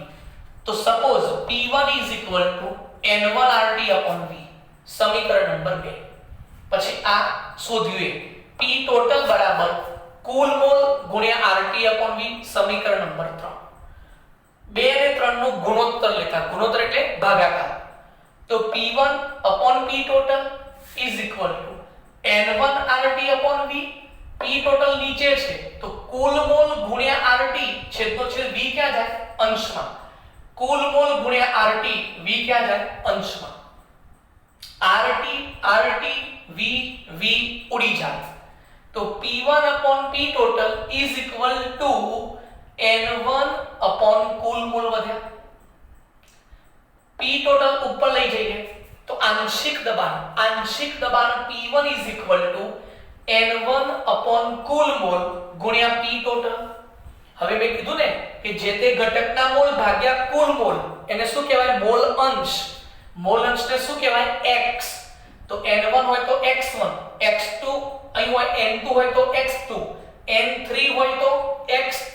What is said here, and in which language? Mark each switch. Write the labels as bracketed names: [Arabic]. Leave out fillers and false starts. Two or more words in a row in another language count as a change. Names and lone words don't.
[Gujarati] તો સપોઝ P1 N1 RT/V, સમીકરણ નંબર 2. પછી આ શોધ્યું P total બરાબર કુલ મોલ ગુણ્યા RT/V, સમીકરણ નંબર 3. 2 અને 3 નો ગુણોત્તર લેતા, ગુણોત્તર એટલે ભાગાકાર. તો P1 P total [English] is equal to [Gujarati] N1 RT/V. P total નીચે છે તો કુલ મોલ ગુણ્યા RT, છેદનો છેદ V ક્યાં જાય? અંશમાં. કુલ મોલ ગુણ્યા RT, V ક્યાં જાય? અંશમાં. RT V ઉડી જાય. તો P1 P total [English] is equal to [Gujarati] N1 કુલ મોલ વધ્યા. P total ઉપર લઈ જઈએ તો આંશિક દબાણ P1 [English] is equal to [Gujarati] N1 કુલ મોલ ગુણ્યા P total. હવે મેં કીધું ને કે જે તે ઘટકના મોલ ભાગ્યા કુલ મોલ એને શું કહેવાય? મોલ અંશ. મોલ અંશને શું કહેવાય? x. તો N1 હોય તો x1, x2 અહીં હોય, N2 હોય તો x2, N3 હોય તો x3.